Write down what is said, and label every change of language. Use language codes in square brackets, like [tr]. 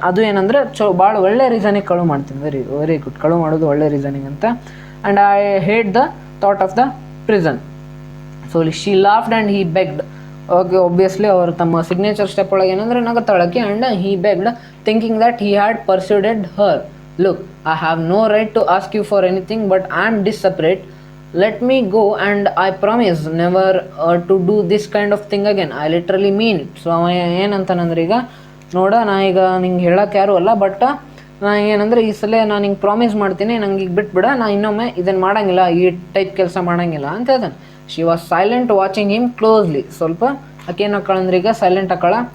[kn] ಅದು ಏನಂದ್ರೆ ಭಾಳ ಒಳ್ಳೆ ರೀಸನಿಗೆ ಕಳು ಮಾಡ್ತೀನಿ. [en] very good, [kn] ಕಳು ಮಾಡೋದು ಒಳ್ಳೆ ರೀಸನಿಗೆ ಅಂತ. [en] And I hate the thought of the prison. So she laughed and he begged. [kn] Okay, obviously ಅವರು ತಮ್ಮ ಸಿಗ್ನೇಚರ್ ಸ್ಟೆಪ್ ಒಳಗೆ ಏನಂದ್ರೆ ನಗತಾಳಕ್ಕೆ. [en] And he begged thinking that he had persuaded her. Look, I have no right to ask you for anything, but I am desperate. Let me go and I promise never to do this kind of thing again. I literally mean it. [kn] So ಅವ ಏನಂತಾನಂದ್ರೆ ಈಗ ನೋಡ, ನಾ ಈಗ ನಿಂಗೆ ಹೇಳಕ್ಕೆ ಯಾರು ಅಲ್ಲ, but ನಾ ಏನಂದ್ರೆ ಈ ಸಲ ನಾನು ಹಿಂಗೆ ಪ್ರಾಮಿಸ್ ಮಾಡ್ತೀನಿ, ನಂಗೆ ಈಗ ಬಿಟ್ಬಿಡ, ನಾ ಇನ್ನೊಮ್ಮೆ ಇದನ್ನು ಮಾಡೋಂಗಿಲ್ಲ, ಈ ಟೈಪ್ ಕೆಲಸ ಮಾಡೋಂಗಿಲ್ಲ ಅಂತ ಹೇಳ್ತಾನೆ. [en] She was silent watching him closely. [kn] ಸ್ವಲ್ಪ ಆಕೇನು ಹಾಕಳಂದ್ರೆ ಈಗ ಸೈಲೆಂಟ್ ಹಾಕಳ.